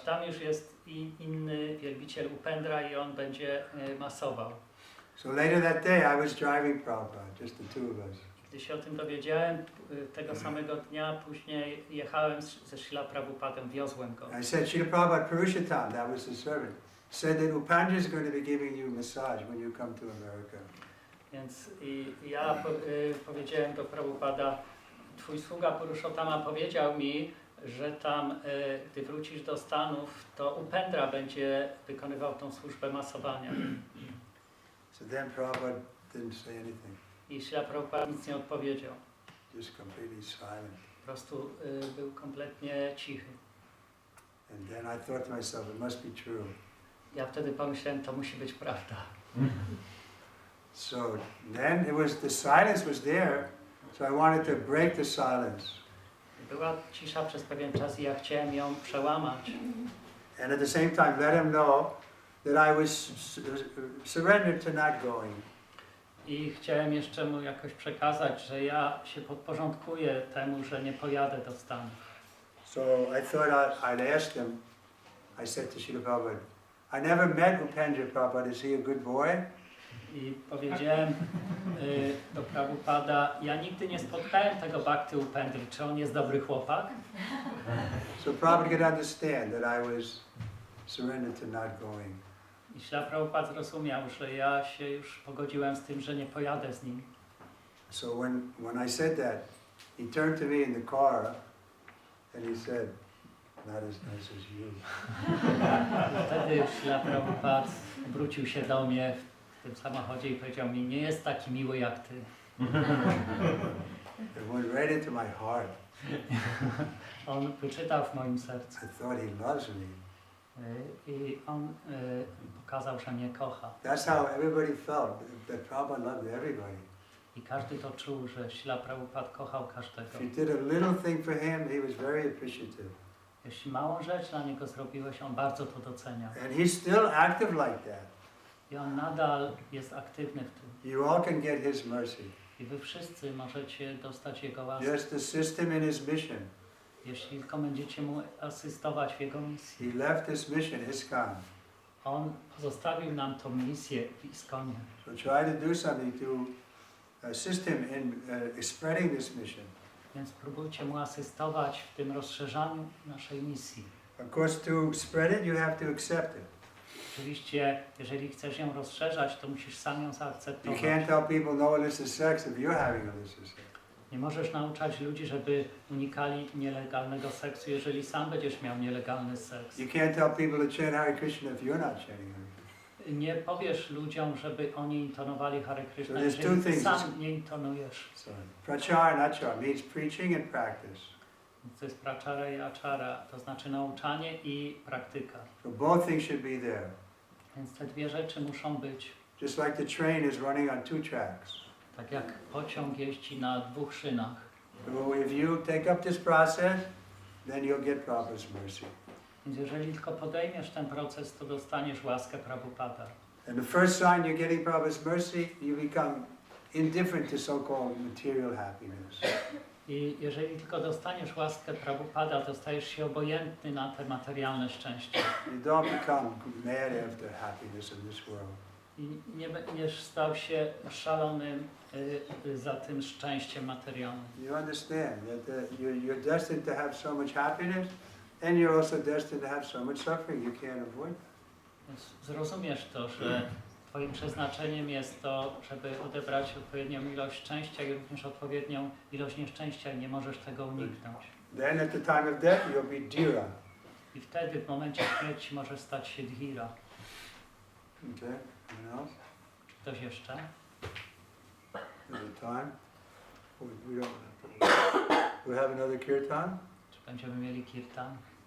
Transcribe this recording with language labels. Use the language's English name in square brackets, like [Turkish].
[Polish] Tam już jest inny wielbiciel Upendra i on będzie masował. [English] So later that day I was driving Prabhupada, just the two of us. [Polish] Gdy się o tym dowiedziałem, tego samego dnia później jechałem ze Śrila Prabhupadem, wiozłem go. [English] I said, "Srila Prabhupada Purushottam," that was the servant, said that Upendra is going to be giving you massage when you come to America. [Polish] Więc ja powiedziałem do Prabhupada, twój sługa Purushottama powiedział mi, że tam, gdy wrócisz do Stanów, to Upendra będzie wykonywał tą służbę masowania. [English] So then Prabhupada didn't say anything, [Polish] I Śrila Prabhupada nic nie odpowiedział. [English] just completely silent. [Polish] Po prostu był kompletnie cichy. [English] And then I thought to myself, it must be true. [Polish] Ja wtedy pomyślałem, to musi być prawda. [English] So then the silence was there, so I wanted to break the silence. [Polish] Była cisza przez pewien czas i ja chciałem ją przełamać. [English] And at the same time let him know that I was surrendered to not going. [Polish] I chciałem jeszcze mu jakoś przekazać, że ja się podporządkuję temu, że nie pojadę do Stanów. [English] So I thought I'd ask him, I said to Srila Prabhupada, "I never met Upendra Prabhupada, is he a good boy?" [Polish] I powiedziałem do Prabhupada, ja nigdy nie spotkałem tego Bhakti Upendry, czy on jest dobry chłopak? [English] So Prabhupada could understand that I was surrendered to not going. [Polish] I Śrila Prabhupada zrozumiał, że ja się już pogodziłem z tym, że nie pojadę z nim. [English] So when I said that, he turned to me in the car and he said, "Not as nice as you." [Polish] Wtedy Śrila Prabhupada wrócił się do mnie w tym samochodzie i powiedział mi, nie jest taki miły jak ty. [English] It went right into my heart. [Polish] On wyczytał w moim sercu. [English] I thought he loves me. [Polish] I on pokazał, że mnie kocha. [English] That's how everybody felt, that Prabhupada loved everybody. [Polish] I każdy to czuł, że Śrila Prabhupada kochał każdego. [English] If you did a little thing for him, he was very appreciative. [Polish] Jeśli małą rzecz dla niego zrobiłeś, on bardzo to doceniał. [English] And he's still active like that. [Polish] I on nadal jest aktywny w tym. [English] You all can get his mercy. [Polish] I wy wszyscy możecie dostać jego łaskę. [English] Just assist him in his mission. [Polish] Jeśli tylko będziecie mu asystować w jego misji. [English] He left his mission, ISKCON. [Polish] On pozostawił nam tą misję w Iskonie. [English] So try to do something to assist him in spreading this mission. [Polish] Więc próbujcie mu asystować w tym rozszerzaniu naszej misji. [English] Of course, to spread it, you have to accept it. [Polish] Oczywiście, jeżeli chcesz ją rozszerzać, to musisz sam ją [English] You [Polish] zaakceptować. [English] can't tell people no illicit sex if you're having illicit sex. [Polish] Nie możesz nauczać ludzi, żeby unikali nielegalnego seksu, jeżeli sam będziesz miał nielegalny seks. [English] You can't tell people to chant Hare Krishna if you're not chanting Hare Krishna. [Polish] Nie powiesz ludziom, żeby oni intonowali Hare Kryszna, [English] So there's two [Polish] jeżeli ty [English] things. [Polish] sam nie intonujesz. [English] So, prachar and achar means preaching and practice. [Polish] To jest praczara i aczara, to znaczy nauczanie i praktyka. [English] So both things should be there. [Polish] Więc te dwie rzeczy muszą być. [English] Just like the train is running on 2 tracks. [Polish] Tak jak pociąg jeździ na 2 szynach. [English] So if you take up this process, then you'll get Prabhupada's mercy. [Polish] Więc jeżeli tylko podejmiesz ten proces, to dostaniesz łaskę Prabhupada. [English] And the first sign you're getting Prabhupada's mercy, you become indifferent to so-called material happiness. [Polish] I jeżeli tylko dostaniesz łaskę Prabhupada, to stajesz się obojętny na te materialne szczęście. [English] You don't become mad after happiness in this world. [Polish] I nie będziesz stał się szalonym za tym szczęściem materialnym. [English] You understand that you're destined to have so much happiness, and you're also destined to have so much suffering. You can't avoid that. [Polish] Więc zrozumiesz to, że twoim przeznaczeniem jest to, żeby odebrać odpowiednią ilość szczęścia i również odpowiednią ilość nieszczęścia i nie możesz tego uniknąć. [English] Then at the time of death, you'll be dhira. [Polish] I wtedy w momencie śmierci możesz stać się dhira. [English] Okay, you know? [Polish] Czy ktoś jeszcze? [English] Is it time? We don't. We have another kirtan. [Polish] Czy będziemy mieli kirtan?